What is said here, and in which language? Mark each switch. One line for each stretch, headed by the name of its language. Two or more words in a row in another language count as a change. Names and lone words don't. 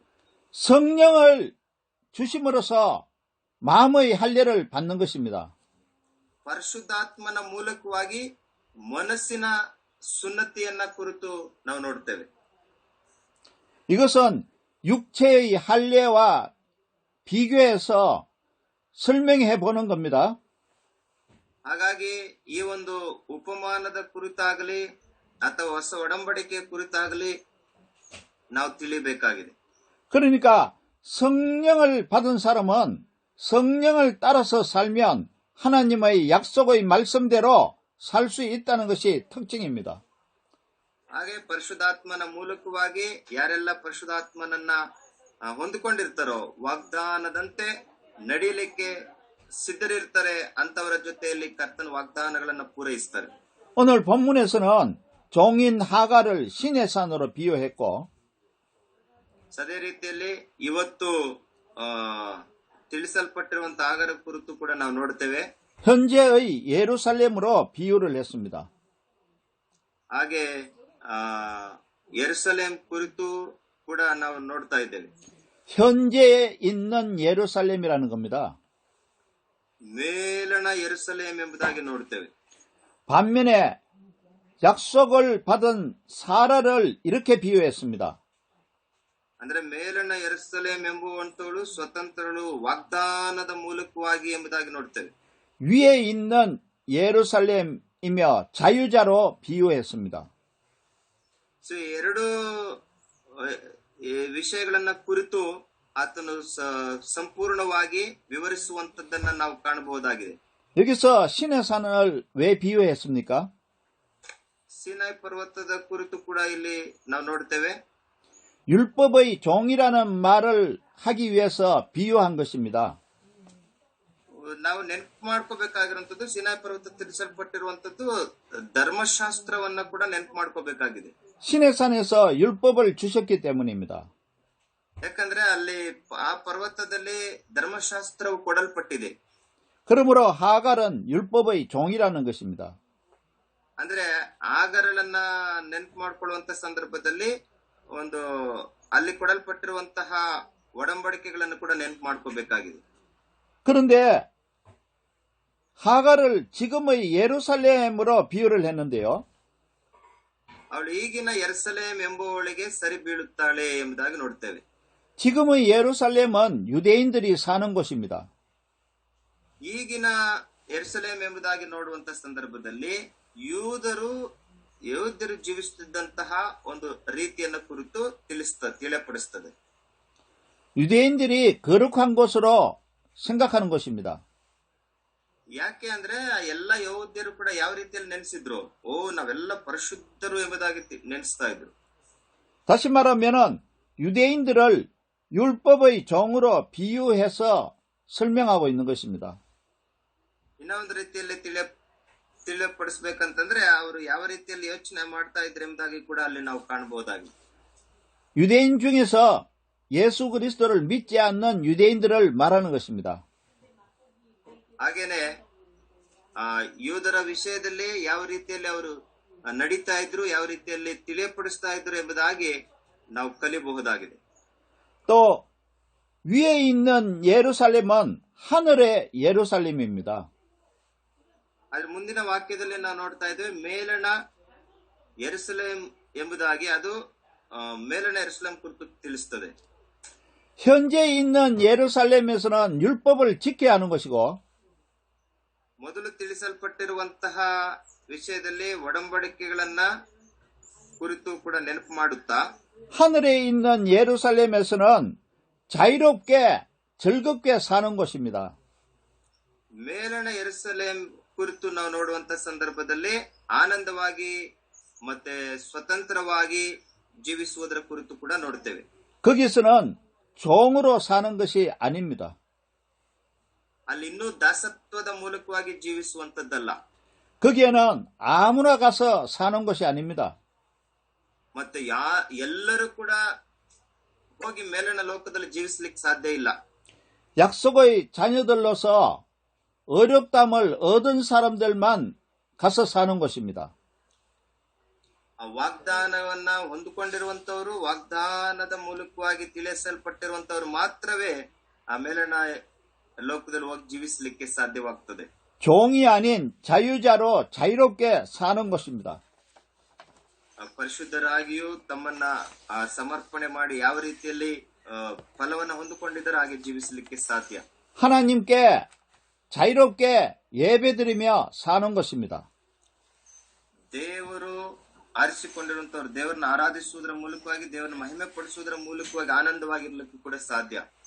Korean: 성령을 주심으로써 마음의 할례를 받는 것입니다.
Kannada: ಪರಿಶುದ್ಧಾತ್ಮನ ಮೂಲಕವಾಗಿ ಮನಸ್ಸಿನ ಸುನ್ನತಿಯನ್ನ ಕುರಿತು ನಾವು ನೋಡ್ತೇವೆ.
Korean: 이것은 육체의 할례와 비교해서 설명해 보는 겁니다.
Kannada: ಹಾಗಾಗಿ ಈ ಒಂದು ಉಪಮಾನದ ಕುರಿತಾಗಲಿ ಅಥವಾ ಹೊಸ ಒಡಂಬಡಿಕೆಯ ಕುರಿತಾಗಲಿ ನಾವು ತಿಳಿಬೇಕಾಗಿದೆ.
Korean: 그러니까 성령을 받은 사람은 성령을 따라서 살면 하나님의 약속의 말씀대로 살 수 있다는 것이 특징입니다.
Kannada: ಹಾಗೆ ಪರಿಶುದ್ಧಾತ್ಮನ ಮೂಲಕವಾಗಿ ಯಾರೆಲ್ಲ ಪರಿಶುದ್ಧಾತ್ಮನನ್ನ ಹೊಂದಿಕೊಂಡಿರ್ತಾರೋ ವಾಗ್ದಾನದಂತೆ ನಡೀಲಿಕ್ಕೆ ಸಿದ್ಧರಿರ್ತಾರೆ, ಅಂತವರ ಜೊತೆಯಲ್ಲಿ ಕರ್ತನ ವಾಗ್ದಾನಗಳನ್ನು ಪೂರೈಸ್ತಾರೆ.
Korean: 오늘 본문에서는 종인 하갈을 신의 산으로 비유했고,
Kannada: ಅದೇ ರೀತಿಯಲ್ಲಿ ಇವತ್ತು ತಿಳಿಸಲ್ಪಟ್ಟಿರುವಂತಹ ಹಾಗರ ಕುರಿತು ಕೂಡ ನಾವು ನೋಡ್ತೇವೆ.
Korean: 현재의 예루살렘으로 비유를 했습니다.
Kannada: ಹಾಗೆ ಯೆರೂಸಲೇಮ್ ಕುರಿತು ಕೂಡ ನಾವು ನೋಡ್ತಾ ಇದ್ದೇವೆ.
Korean: 현재에 있는 예루살렘이라는 겁니다.
Kannada: ಮೇಲಣ ಯೆರೂಸಲೇಮ್ ಎಂಬುದಾಗಿ ನೋಡ್ತೇವೆ.
Korean: 반면에 약속을 받은 사라를 이렇게 비유했습니다.
Kannada: ಅಂದ್ರೆ ಮೇಲಣ ಯೆರೂಸಲೇಮ್ ಎಂಬುವಂತವಳು ಸ್ವತಂತ್ರಳು, ವಾಗ್ದಾನದ ಮೂಲಕವಾಗಿ ಎಂಬುದಾಗಿ ನೋಡ್ತೇವೆ.
Korean: 위에 있는 예루살렘이며 자유자로 비유했습니다.
Kannada: ಎರಡು ವಿಷಯಗಳನ್ನ ಕುರಿತು ಆತನು ಸಂಪೂರ್ಣವಾಗಿ ವಿವರಿಸುವಂತದ್ದನ್ನ ನಾವು ಕಾಣಬಹುದಾಗಿದೆ.
Korean: 여기서 신의 산을 왜 비유했습니까?
Kannada: ಸಿನಾಯ್ ಪರ್ವತದ ಕುರಿತು ಕೂಡ ಇಲ್ಲಿ ನಾವು ನೋಡ್ತೇವೆ.
Korean: 율법의 종이라는 말을 하기 위해서 비유한 것입니다.
Kannada: ನಾವು ನೆನಪು ಮಾಡ್ಕೋಬೇಕಾಗಿರುವಂತದ್ದು ಸಿನಾಯ್ ಪರ್ವತ ತಿಳಿಸಲ್ಪಟ್ಟಿರುವಂತದ್ದು ಧರ್ಮಶಾಸ್ತ್ರವನ್ನ ಕೂಡ ನೆನಪು ಮಾಡ್ಕೋಬೇಕಾಗಿದೆ.
Korean: 신의 산에서 율법을 주셨기 때문입니다.
Kannada: ಯಾಕಂದ್ರೆ ಅಲ್ಲಿ ಆ ಪರ್ವತದಲ್ಲಿ ಧರ್ಮಶಾಸ್ತ್ರವು ಕೊಡಲ್ಪಟ್ಟಿದೆ.
Korean: 그러므로 하갈은 율법의 종이라는 것입니다.
Kannada: ಅಂದ್ರೆ ಆಗರಳನ್ನ ನೆನಪು ಮಾಡ್ಕೊಳ್ಳುವಂತ ಸಂದರ್ಭದಲ್ಲಿ ಒಂದು ಅಲ್ಲಿ ಕೊಡಲ್ಪಟ್ಟಿರುವಂತಹ ಒಡಂಬಡಿಕೆಗಳನ್ನು ಕೂಡ ನೆನಪು ಮಾಡ್ಕೋಬೇಕಾಗಿದೆ.
Korean: 그런데 하갈을 지금의 예루살렘으로 비유를 했는데요.
Kannada: ಅವಳು ಈಗಿನ ಯೆರೂಸಲೇಮ್ ಎಂಬುವಳಿಗೆ ಸರಿ ಬೀಳುತ್ತಾಳೆ ಎಂಬುದಾಗಿ ನೋಡ್ತೇವೆ.
Korean: 지금의 예루살렘은 유대인들이 사는 곳입니다.
Kannada: ಈಗಿನ ಯೆರೂಸಲೇಮ್ ಎಂಬುದಾಗಿ ನೋಡುವಂತ ಸಂದರ್ಭದಲ್ಲಿ ಯಹೂದ್ಯರು ಜೀವಿಸುತ್ತಿದ್ದಂತಹ ಒಂದು ರೀತಿಯನ್ನು ಕುರಿತು ತಿಳಿಯಪಡಿಸುತ್ತದೆ.
Korean: 유대인들이 거룩한 곳으로 생각하는 것입니다.
Kannada: ಯಾಕೆ ಅಂದ್ರೆ ಎಲ್ಲ ಯಹೂದ್ಯರು ಕೂಡ ಯಾವ ರೀತಿಯಲ್ಲಿ ನೆನೆಸಿದ್ರು? ನಾವೆಲ್ಲ ಪರಿಶುದ್ಧರು ಎಂಬುದಾಗಿ ನೆನೆಸ್ತಾ ಇದ್ರು.
Korean: 다시 말하면은 유대인들을 율법의 종으로 비유해서 설명하고 있는 것입니다.
Kannada: ಇನ್ನೊಂದು ರೀತಿಯಲ್ಲಿ ತಿಳಿಯಪಡಿಸಬೇಕಂತಂದ್ರೆ ಅವರು ಯಾವ ರೀತಿಯಲ್ಲಿ ಯೋಚನೆ ಮಾಡ್ತಾ ಇದ್ರು ಎಂಬುದಾಗಿ ಕೂಡ ಅಲ್ಲಿ ನಾವು ಕಾಣಬಹುದಾಗಿದೆ.
Korean: 유대인 중에서 예수 그리스도를 믿지 않는 유대인들을 말하는 것입니다.
Kannada: ಹಾಗೇನೆ ಯೂದರ ವಿಷಯದಲ್ಲಿ ಯಾವ ರೀತಿಯಲ್ಲಿ ಅವರು ನಡೀತಾ ಇದ್ರು, ಯಾವ ರೀತಿಯಲ್ಲಿ ತಿಳಿಯಪಡಿಸ್ತಾ ಇದ್ರು ಎಂಬುದಾಗಿ ನಾವು ಕಲಿಯಬಹುದಾಗಿದೆ.
Korean: 또 위에 있는 예루살렘은 하늘의 예루살렘입니다.
Kannada: ಅದ್ರ ಮುಂದಿನ ವಾಕ್ಯದಲ್ಲಿ ನಾವು ನೋಡ್ತಾ ಇದ್ದೇವೆ ಮೇಲಣ ಯೆರೂಸಲೇಮ್ ಎಂಬುದಾಗಿ, ಅದು ಮೇಲಣ ಯೆರೂಸಲೇಮ್ ಕುರಿತು ತಿಳಿಸುತ್ತದೆ.
Korean: 현재 있는 예루살렘에서는 율법을 지켜야 하는 것이고,
Kannada: ಮೊದಲು ತಿಳಿಸಲ್ಪಟ್ಟಿರುವಂತಹ ವಿಷಯದಲ್ಲಿ ಒಡಂಬಡಿಕೆಗಳನ್ನ ಕುರಿತು ಕೂಡ ನೆನಪು ಮಾಡುತ್ತಾ,
Korean: 하늘에 있는 예루살렘에서는 자유롭게 즐겁게 사는 곳입니다.
Kannada: ಮೇಲಣ ಯೆರೂಸಲೇಮ್ ಕುರಿತು ನಾವು ನೋಡುವಂತ ಸಂದರ್ಭದಲ್ಲಿ ಆನಂದವಾಗಿ ಮತ್ತೆ ಸ್ವತಂತ್ರವಾಗಿ ಜೀವಿಸುವುದರ ಕುರಿತು ಕೂಡ ನೋಡುತ್ತೇವೆ.
Korean: 거기서는 종으로 사는 것이 아닙니다.
Kannada: ಅಲ್ಲಿ ಇನ್ನೂ ದಾಸತ್ವದ ಮೂಲಕವಾಗಿ ಜೀವಿಸುವಂತದ್ದಲ್ಲ.
Korean: 거기에는 아무나 가서 사는 것이 아닙니다.
Kannada: ಮತ್ತೆ ಎಲ್ಲರೂ ಕೂಡ ಹೋಗಿ ಮೇಲಿನ ಲೋಕದಲ್ಲಿ ಜೀವಿಸಲಿಕ್ಕೆ ಸಾಧ್ಯ ಇಲ್ಲ.
Korean: 약속의 자녀들로서 어렵담을 얻은 사람들만 가서 사는 것입니다.
Kannada: ಆ ವಾಗ್ದಾನವನ್ನ ಹೊಂದಿಕೊಂಡಿರುವಂತವರು, ವಾಗ್ದಾನದ ಮೂಲಕವಾಗಿ ತಿಳಿಸಲ್ಪಟ್ಟಿರುವಂತವರು ಮಾತ್ರವೇ ಆ ಮೇಲಿನ ಲೋಕದಲ್ಲಿ ಹೋಗಿ ಜೀವಿಸಲಿಕ್ಕೆ ಸಾಧ್ಯವಾಗ್ತದೆ.
Korean: 종이 아닌 자유자로 자유롭게 사는 것입니다.
Kannada: ಪರಿಶುದ್ಧರಾಗಿಯೂ ತಮ್ಮನ್ನ ಸಮರ್ಪಣೆ ಮಾಡಿ ಯಾವ ರೀತಿಯಲ್ಲಿ ಫಲವನ್ನು ಹೊಂದಿಕೊಂಡಿದ್ದಾರೆ ಹಾಗೆ ಜೀವಿಸಲಿಕ್ಕೆ ಸಾಧ್ಯ.
Korean: 하나님께 자유롭게 예배드리며 사는 것입니다.
Kannada: ದೇವರು ಆರಿಸಿಕೊಂಡಿರುವಂತವರು ದೇವರನ್ನ ಆರಾಧಿಸುವುದರ ಮೂಲಕವಾಗಿ, ದೇವರನ್ನ ಮಹಿಮೆ ಪಡಿಸುವುದರ ಮೂಲಕವಾಗಿ ಆನಂದವಾಗಿರ್ಲಿಕ್ಕೆ ಕೂಡ ಸಾಧ್ಯ.